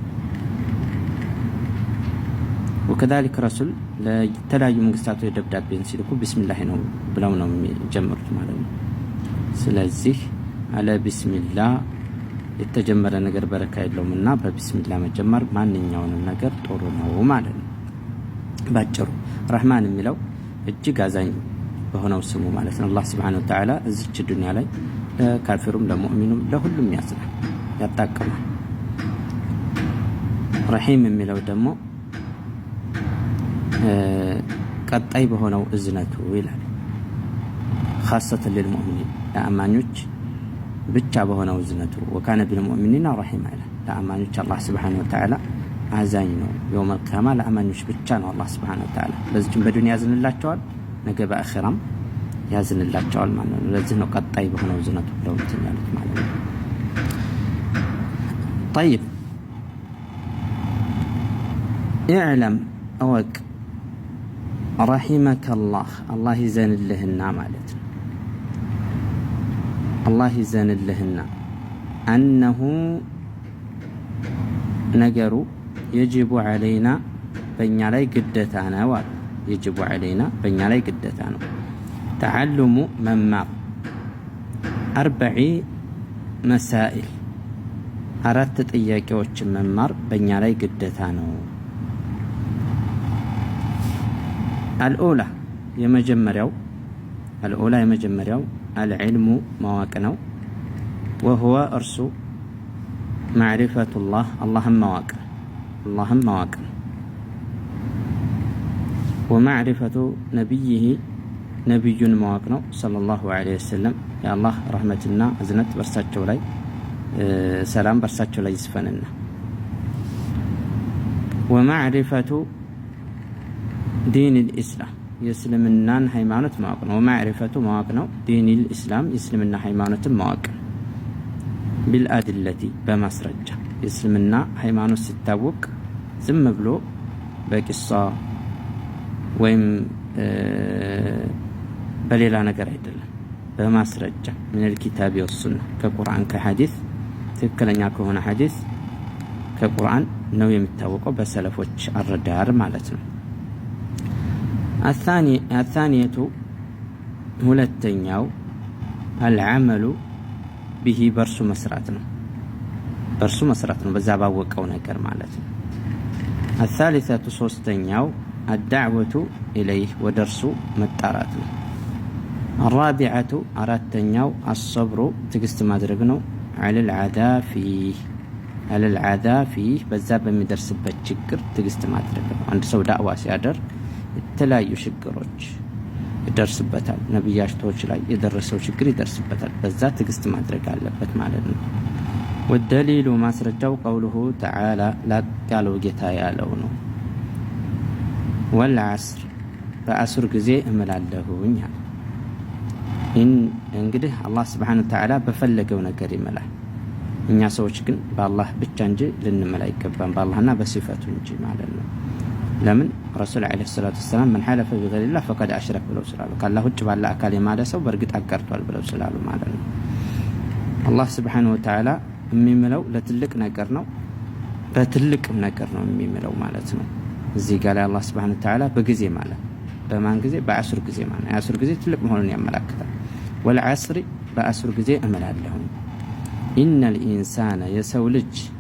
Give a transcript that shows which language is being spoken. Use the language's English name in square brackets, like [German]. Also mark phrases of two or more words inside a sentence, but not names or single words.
[Amharic] ወከዛሊክ ረሱል ለተለያዩ መንግስታቶች ደብዳቤን ሲልኩ ቢስሚላህ ነው ብለው ነው የሚጀምሩት ማለት ነው። ስለዚህ አለ ቢስሚላህ የተጀመረ ነገር በረካ የለውምና በቢስሚላህ መጀመር ማንኛውንም ነገር ጥሩ ነው ማለት ነው። ባጭሩ ረህማን የሚለው እጅግ አዛኝ በሆነው ስሙ ማለት ነው። አላህ [Arabic] سبحانه وتعالى [Amharic] እዚች ዱንያ ላይ ለካፊሩም ለሙእሚኑም ለሁሉም ያዝናል፣ ያጣቀማል። ረሂም የሚለው ደግሞ ቀጣይ በሆነው እዝነቱ ይላል። [Arabic] خاصة للمؤمنين [Amharic] ለአማኞች ብቻ በሆነው እዝነቱ [Arabic] وكان بالمؤمنين رحيما [Amharic] ይላል። ለአማኞች አላህ [Arabic] سبحانه وتعالى [Amharic] አዛኝ ነው። [Arabic] يوم القيامة [Amharic] ለአማኞች ብቻ ነው አላህ [Arabic] سبحانه وتعالى [Amharic] በዚህም በዱንያ ያዝንላቸዋል፣ ነገ በአኺራም ያዝንላቸዋል ማለት ነው። ለዚህ ነው ቀጣይ በሆነው እዝነቱ ብለው ያሉት ማለት ነው። [Arabic] طيب اعلم أوك رحمك الله [Amharic] ይዘንልህና ማለት ነው። አላህ ይዘንልህና أنه ነገሩ [Arabic] يجب علينا [Amharic] በእኛ ላይ ግዴታ ነው አሉ። [Arabic] يجب علينا [Amharic] በእኛ ላይ ግዴታ ነው። تعلم መማር 40 مسائل 4 ጥያቄዎችን መማር በእኛ ላይ ግዴታ ነው። الأولى የመጀመሪያው العلم ማወቅ ነው። وهو እርሱ [Arabic] معرفة الله اللهم [Amharic] ማወቅ ነው። [Arabic] ومعرفة نبيه [Amharic] ነብዩን ማወቅ ነው [Arabic] صلى الله عليه وسلم [Amharic] የአላህ ረህመትና እዝነት በርሳቸው ላይ ሰላም በርሳቸው ላይ ይስፈንና [Arabic] ومعرفة دين الإسلام [Amharic] የእስልምናን ሃይማኖት ማወቅ ነው። ومعرفة ማወቅ ነው [Arabic] دين الإسلام [Amharic] የእስልምና ሃይማኖትን ማወቅ بالأدلة በማስረጃ የእስልምና ሃይማኖት ሲታወቅ ዝም ብሎ በቂሷ ወይም በሌላ ነገር አይደለም፣ በማስረጃ [Arabic] من الكتاب والسنة [Amharic] ከቁርአን ከሐዲስ ትክክለኛ ከሆነ ሐዲስ ከቁርአን ነው የሚታወቀው በሰለፎች አረዳር ማለት ነው። الثانية ሁለተኛው [Arabic] العمل به [Amharic] በርሱ መስራት ነው በዛ ባወቀው ነገር ማለት ነው። الثالثة ሶስተኛው [Arabic] الدعوة إليه [Amharic] ወደርሱ መጣራት ነው። الرابعة አራተኛው الصبر ትግስት ማድረግ ነው። على [Arabic] العذاب فيه [Amharic] በዛ በሚደርስበት ችግር ትግስት ማድረግ ነው። አንድ ሰው ዳዕዋ ሲያደርግ የተለያዩ ችግሮች ይደርስበታል። ነብያቶች ላይ የደረሰው ችግር ይደርስበታል። በዛ ትግስት ማድረግ አለበት ማለት ነው። والدليل ማስረጃው [Arabic] قوله تعالى [Amharic] ላቃለው ጌታ ያለው ነው። والعصر በአስር ጊዜ እምላለሁኝ። እንግዲህ አላህ [Arabic] سبحانه وتعالى [Amharic] በፈለገው ነገር ይመላል። እኛ ሰዎች ግን በአላህ ብቻ እንጂ ልንመላ አይገባም፣ በአላህና በሲፈቱ እንጂ ማለት ነው። ለምን ረሱል [Arabic] عليه الصلاة والسلام من حلف بغير الله فقد أشرك [Amharic] ብለው ስላሉ ከአላህ ውጭ ባለ አካል የማለ ሰው በእርግጥ አጋርቷል ብለው ስላሉ ማለት ነው። አላህ [Arabic] سبحانه وتعالى [Amharic] የሚምለው ለትልቅ ነገር ነው፣ በትልቅም ነገር ነው የሚምለው ማለት ነው። እዚህ ጋር ላይ አላህ [Arabic] سبحانه وتعالى [Amharic] በጊዜ ማለት በማን ጊዜ? በአስር ጊዜ ማለት የአስር ጊዜ ትልቅ መሆኑን ያመለክታል። ወልዐስሪ በአስር ጊዜ እምላለሁ። [Arabic] إن الإنسان [Amharic] የሰው ልጅ